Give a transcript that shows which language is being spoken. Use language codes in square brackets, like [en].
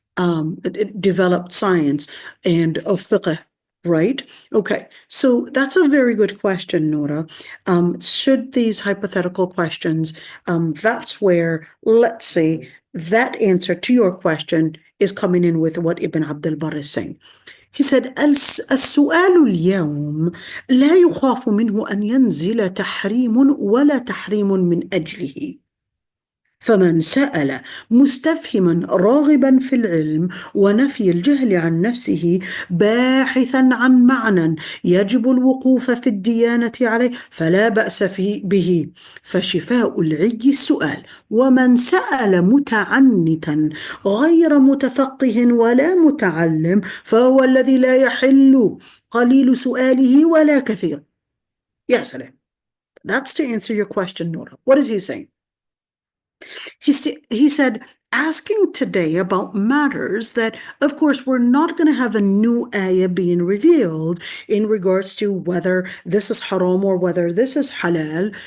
[en] It developed science and fiqh, right? Okay, so that's a very good question, Noura. Should these hypothetical questions, that's where, let's say, that answer to your question is coming in with what Ibn Abdul Barr is saying. He said, [ar] السؤال اليوم لا يخاف منه أن ينزل تحريم ولا تحريم من أجله. فمن سأل مستفهما راغبا في العلم ونفي الجهل عن نفسه باحثا عن معنى يجب الوقوف في الديانة عليه فلا بأس به، فشفاء العي السؤال. ومن سأل متعنتا غير متفقه ولا متعلم فهو الذي لا يحل قليل سؤاله ولا كثير. يا سلام. [en] That's to answer your question, Nora. What is he saying? He said, asking today about matters that, of course, we're not going to have a new ayah being revealed in regards to whether this is haram or whether this is halal.